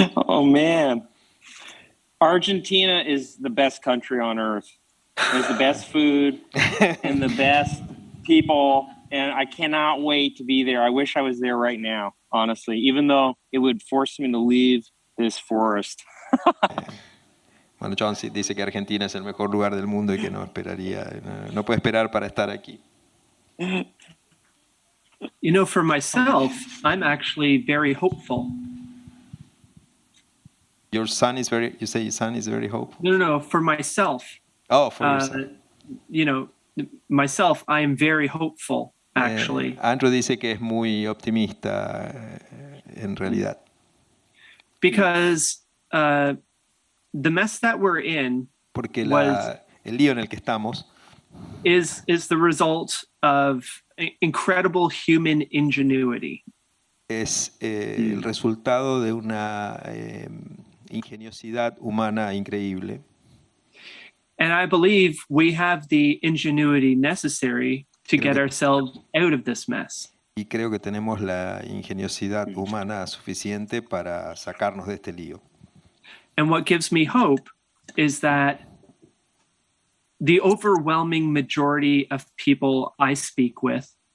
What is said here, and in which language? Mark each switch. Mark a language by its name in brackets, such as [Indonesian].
[English] Oh man, Argentina is the best country on earth. There's the best food and the best people, and I cannot wait to be there. I wish I was there right now, honestly, even though it would force me to leave this forest. [Spanish] Bueno, John dice que Argentina es el mejor lugar del mundo y que no puede esperar para estar aquí. [English] You know, for myself, I'm actually very hopeful. You say your son is very hopeful? No, for myself. Oh, for yourself. You know, myself, I am very hopeful, actually. [Spanish] Andrew dice que es muy optimista en realidad. [English] Because the mess that we're in [Spanish] Porque el lío en el que estamos [English] is the result of incredible human ingenuity. [Spanish] Es el resultado de una ingeniosidad humana increíble. [English] And I believe we have the ingenuity necessary to get ourselves out of this mess. [Spanish] Y creo que tenemos la ingeniosidad humana suficiente para sacarnos de este lío. [English] And what gives me hope is that the overwhelming majority of people I speak with